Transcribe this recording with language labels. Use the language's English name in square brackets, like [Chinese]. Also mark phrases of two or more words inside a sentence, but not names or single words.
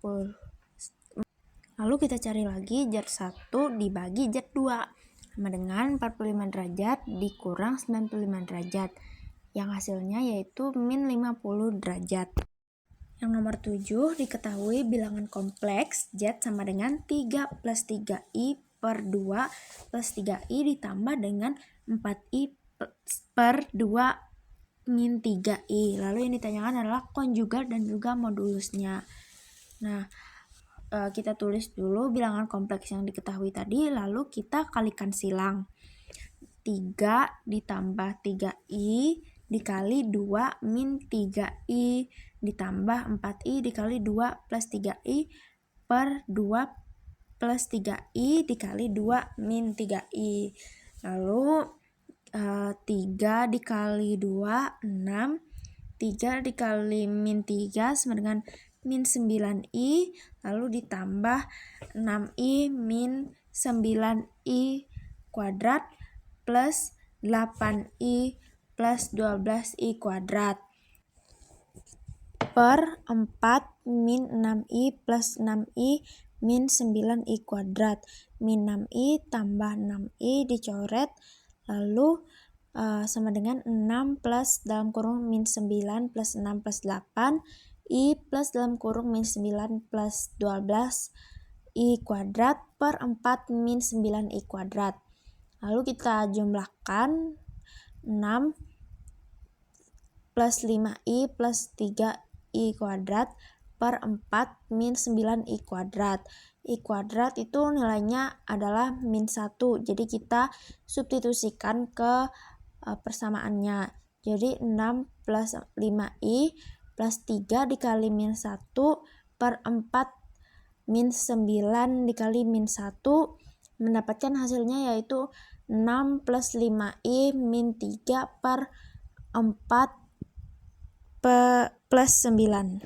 [Indonesian] Lalu kita cari lagi Z1 dibagi Z2 sama dengan 45 derajat dikurang 95 derajat. Yang hasilnya yaitu min 50 derajat. Yang nomor 7 diketahui bilangan kompleks Z sama dengan 3 plus 3I per 2 plus 3I ditambah dengan 4I per 2 min 3I. Lalu yang ditanyakan adalah konjugat dan juga modulusnya. Nah, kita tulis dulu bilangan kompleks yang diketahui tadi, lalu kita kalikan silang. 3 ditambah 3I dikali 2 min 3I ditambah 4I dikali 2 plus 3I per 2 plus 3I dikali 2 min 3I. Lalu 3 dikali 2, 6. 3 dikali min 3 sama dengan min 9I, lalu ditambah 6I min 9I kuadrat plus 8I plus 12I kuadrat per 4 min 6I plus 6I min 9I kuadrat. Min 6I tambah 6I dicoret, lalu sama dengan 6 plus dalam kurung min 9 plus 6 plus 8 I plus dalam kurung min 9 plus 12 I kuadrat per 4 min 9 I kuadrat. Lalu kita jumlahkan 6 plus 5I plus 3I kuadrat per 4 min 9 I kuadrat. I kuadrat itu nilainya adalah min 1, jadi kita substitusikan ke persamaannya. Jadi 6 plus 5I plus 3 dikali min 1 per 4 min 9 dikali min 1 mendapatkan hasilnya yaitu 6 plus 5I min 3 per 4 plus 9.